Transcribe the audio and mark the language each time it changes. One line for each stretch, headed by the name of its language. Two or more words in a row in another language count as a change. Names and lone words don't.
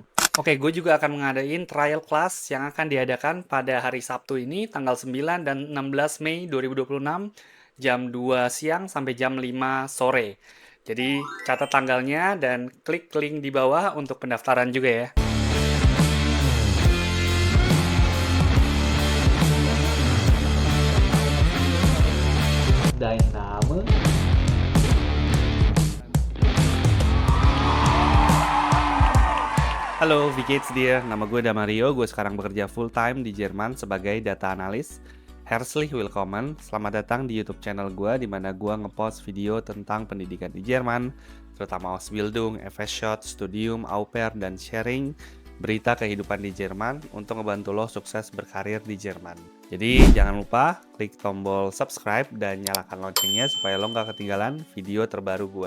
Indonesian: Oke, gue juga akan mengadain
English: trial class
Indonesian: yang akan diadakan pada hari Sabtu ini, tanggal 9 dan 16 Mei 2026, jam 2 siang sampai jam 5 sore. Jadi, catat tanggalnya dan klik link di bawah untuk pendaftaran juga ya.
German: Dein Name? Halo, wie geht's dir?
Indonesian: Nama gue Damario, gue sekarang bekerja
English: full time
Indonesian: di Jerman sebagai data analis.
German: Herzlich willkommen,
Indonesian: selamat datang di YouTube channel gue di mana gue ngepost video tentang pendidikan di Jerman, terutama Ausbildung, FS-Shot, Studium, Au Pair, dan sharing berita kehidupan di Jerman untuk ngebantu lo sukses berkarir di Jerman. Jadi jangan lupa klik tombol subscribe dan nyalakan loncengnya supaya lo nggak ketinggalan video terbaru gue.